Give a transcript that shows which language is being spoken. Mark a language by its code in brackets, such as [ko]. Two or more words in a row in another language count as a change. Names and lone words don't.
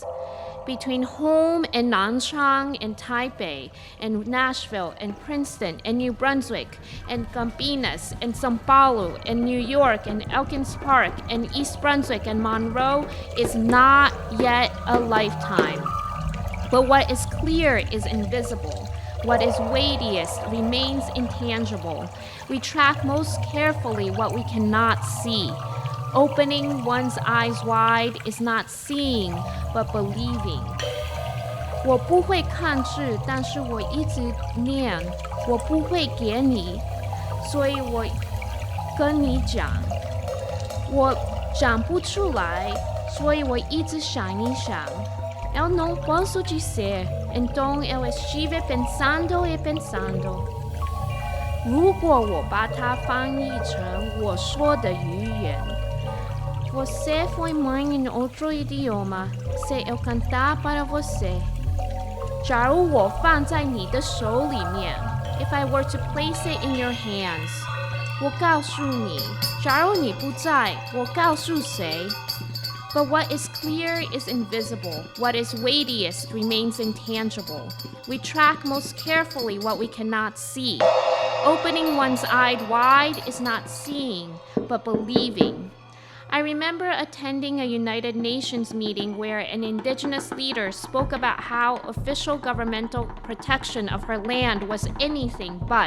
[en] Between home and Nanchang and Taipei and Nashville and Princeton and New Brunswick and Campinas and São Paulo and New York and Elkins Park and East Brunswick and Monroe is not yet a lifetime. But what is clear is invisible. What is weightiest remains intangible. We track most carefully what we cannot see. Opening one's eyes wide is not seeing, but believing. [zh] 我不会看字，但是我一直念。我不会给你，所以我跟你讲。我讲不出来，所以我一直想一想。 [pt] Eu não posso dizer, então eu estive pensando e pensando. [zh] 如果我把它翻译成我说的语言。 [pt] Você foi mãe em outro idioma, se eu cantar para você. [zh] 假如我放在你的手里面 [en] if I were to place it in your hands. [zh] 我告诉你，假如你不在，我告诉谁 [en] But what is clear is invisible. What is weightiest remains intangible. We track most carefully what we cannot see. Opening one's eye wide is not seeing, but believing. I remember attending a United Nations meeting where an indigenous leader spoke about how official governmental protection of her land was anything but.